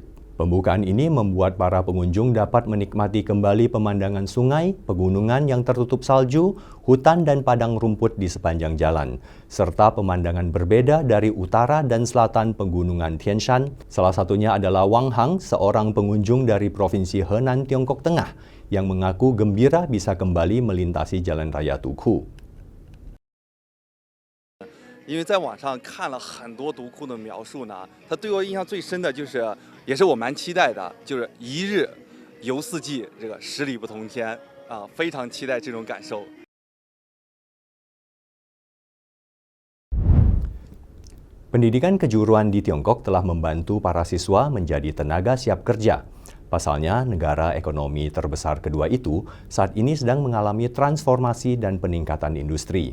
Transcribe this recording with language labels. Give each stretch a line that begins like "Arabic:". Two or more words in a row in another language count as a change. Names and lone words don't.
Indonesian: Pembukaan ini membuat para pengunjung dapat menikmati kembali pemandangan sungai, pegunungan yang tertutup salju, hutan dan padang rumput di sepanjang jalan, serta pemandangan berbeda dari utara dan selatan pegunungan Tian Shan. Salah satunya adalah Wang Hang, seorang pengunjung dari Provinsi Henan, Tiongkok Tengah, yang mengaku gembira bisa kembali melintasi Jalan Raya Tuku.
Chinese: 因为在网上看了很多独库的描述呢，他对我印象最深的就是，也是我蛮期待的，就是一日游四季，这个十里不同天啊，非常期待这种感受。
Indonesian: Pendidikan kejuruan di Tiongkok telah membantu para siswa menjadi tenaga siap kerja. Pasalnya, negara ekonomi terbesar kedua itu saat ini sedang mengalami transformasi dan peningkatan industri.